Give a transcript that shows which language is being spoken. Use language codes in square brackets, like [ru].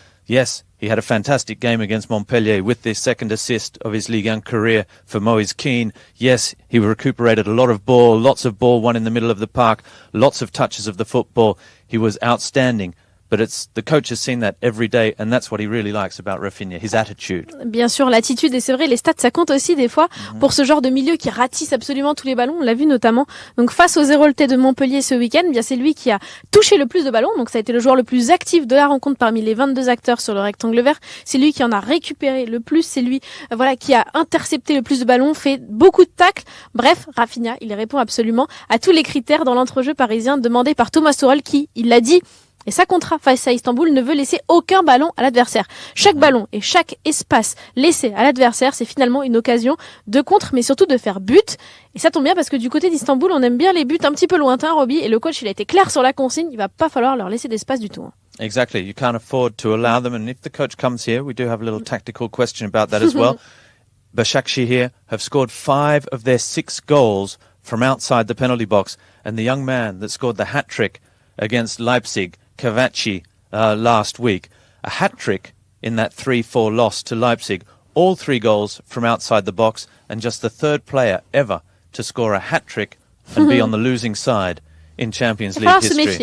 [en] Yes, he had a fantastic game against Montpellier with the second assist of his Ligue 1 career for Moise Kean. Yes, he recuperated a lot of ball, lots of ball won in the middle of the park, lots of touches of the football. He was outstanding. But the coach has seen that every day, and that's what he really likes about Rafinha, his attitude. [fr] Bien sûr, l'attitude, et c'est vrai, les stats, ça compte aussi des fois pour ce genre de milieu qui ratisse absolument tous les ballons. On l'a vu notamment. Donc face aux Héroltais de Montpellier ce week-end, bien c'est lui qui a touché le plus de ballons. Donc ça a été le joueur le plus actif de la rencontre parmi les 22 acteurs sur le rectangle vert. C'est lui qui en a récupéré le plus. C'est lui, qui a intercepté le plus de ballons, fait beaucoup de tacles. Bref, Rafinha, il répond absolument à tous les critères dans l'entrejeu parisien demandé par Thomas Tuchel, qui, il l'a dit, et ça comptera face à Istanbul, ne veut laisser aucun ballon à l'adversaire. Chaque ballon et chaque espace laissé à l'adversaire, c'est finalement une occasion de contre, mais surtout de faire but. Et ça tombe bien parce que du côté d'Istanbul, on aime bien les buts un petit peu lointains, Roby, et le coach, il a été clair sur la consigne, il va pas falloir leur laisser d'espace du tout. [en] Exactly. You can't afford to allow them. And if the coach comes here, we do have a little tactical question about that as well. Başakşehir here have scored 5 of their 6 goals from outside the penalty box. And the young man that scored the hat-trick against Leipzig, Cavacci, last week, a hat-trick in that 3-4 loss to Leipzig, all 3 goals from outside the box, and just the 3rd player ever to score a hat-trick and be on the losing side in Champions League history.